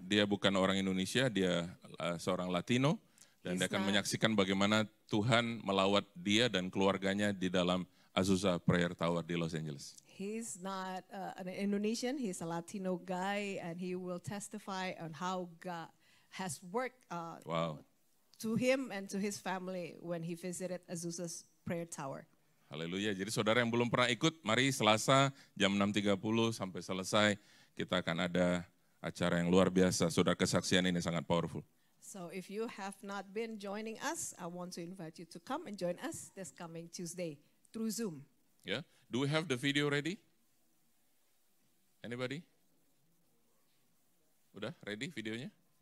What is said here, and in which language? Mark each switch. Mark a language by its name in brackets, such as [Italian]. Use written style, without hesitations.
[Indonesian] Dia bukan orang Indonesia, dia seorang Latino, dan dia akan menyaksikan bagaimana Tuhan melawat dia dan keluarganya di dalam Azusa Prayer Tower di Los Angeles. [English] He's not an Indonesian, he's a Latino guy, and he will testify on how God has worked to him and to his family when he visited Azusa's Prayer Tower. [Indonesian] Haleluya. Jadi saudara yang belum pernah ikut, mari Selasa jam 6.30 sampai selesai, kita akan ada acara yang luar biasa. Saudara, kesaksian ini sangat powerful. [English] So if you have not been joining us, I want to invite you to come and join us this coming Tuesday through Zoom. Yeah. Do we have the video ready? Anybody? [Indonesian] Udah ready videonya?